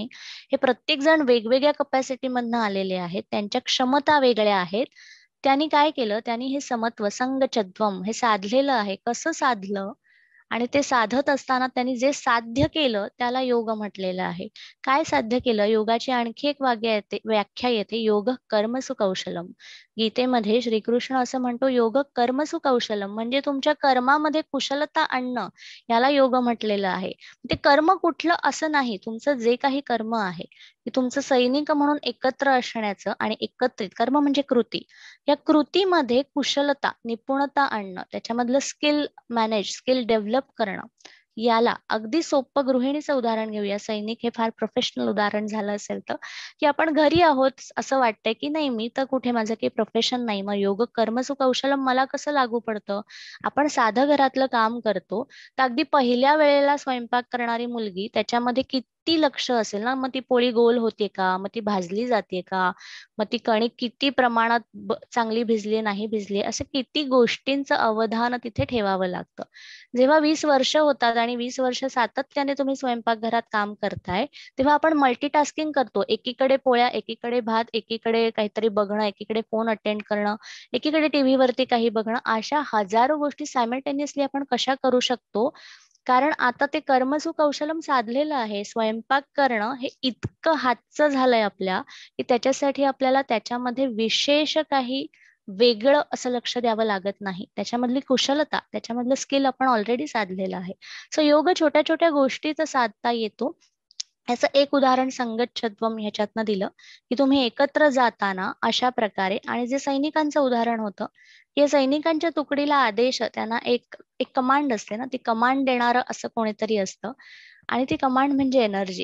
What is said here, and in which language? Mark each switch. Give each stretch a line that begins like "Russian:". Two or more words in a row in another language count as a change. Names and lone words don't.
Marathi: हे प्रत्येक जण वेगवेगळ्या कपॅसिटी मधनं आलेले आहेत, त्यांच्या क्षमता वेगळ्या आहेत. त्यांनी काय केलं, त्यांनी हे समत्व, संगचत्वम हे साधलेलं आहे. कसं साधलं, आणि ते साधत असताना त्यांनी जे साध्य केलं त्याला योग म्हटलेलं आहे. काय साध्य केलं? योगाची आणखी एक व्याख्या येते,
Sanskrit: योग कर्मसु कौशलम.
Marathi: गीतेमध्ये श्रीकृष्ण असं म्हणतो,
Sanskrit: योग कर्मसु कौशलम,
Marathi: म्हणजे तुमच्या कर्मामध्ये कुशलता आणणं, याला योग म्हटलेलं आहे. ते कर्म कुठलं असं नाही, तुमचं जे काही कर्म आहे, की तुमचं सैनिक म्हणून एकत्र असण्याचं, आणि एकत्रित कर्म म्हणजे कृती, या कृतीमध्ये कुशलता, निपुणता आणणं, त्याच्यामधलं
English: skill manage, skill develop
Marathi: करणं, याला अगदी सोपं गृहिणीचं उदाहरण घेऊया. सैनिक हे फार प्रोफेशनल उदाहरण झालं असेल तर, की आपण घरी आहोत असं वाटतंय की नाही, मी तर कुठे, माझं काही प्रोफेशन नाही, मग
Sanskrit: योग कर्मसु कौशलम
Marathi: मला कसं लागू पडतं? आपण साधं घरातलं काम करतो, तर अगदी पहिल्या वेळेला स्वयंपाक करणारी मुलगी, त्याच्यामध्ये किती लक्ष असेल ना, मग ती पोळी गोल होते का, मग ती भाजली जाते का, मग ती कणिक किती प्रमाणात चांगली भिजली, नाही भिजली, असं किती गोष्टींचं अवधान तिथे ठेवावं लागतं. जेव्हा 20 वर्ष होतात आणि 20 वर्ष सातत्याने तुम्ही स्वयंपाकघरात काम करताय, तेव्हा आपण मल्टीटास्किंग करतो. एकीकडे पोळ्या, एकीकडे भात, एकीकडे काहीतरी बघणं, एकीकडे
English: phone attend
Marathi: करणं, एकीकडे टीव्ही वरती काही बघणं, अशा हजारो गोष्टी सायमल्टेनियसली आपण कशा करू शकतो? कारण आता ते
Sanskrit: कर्मसु कौशलम
Marathi: साधलेलं आहे. स्वयंपाक करणं हे इतकं हातचं झालंय आपल्या, की त्याच्यासाठी आपल्याला त्याच्यामध्ये विशेष काही वेगळं असं लक्ष द्यावं लागत नाही. त्याच्यामधली कुशलता, त्याच्यामधलं स्किल आपण ऑलरेडी साधलेलं आहे. सो योग छोट्या छोट्या गोष्टीचा साधता येतो. याचं एक उदाहरण संगच्छध्वम ह्याच्यातनं दिलं की तुम्ही एकत्र जाताना अशा प्रकारे, आणि जे सैनिकांचं उदाहरण होतं की सैनिकांच्या तुकडीला आदेश, त्यांना एक एक कमांड असते ना, ती कमांड देणारं असं कोणीतरी असतं, आणि ती कमांड म्हणजे एनर्जी.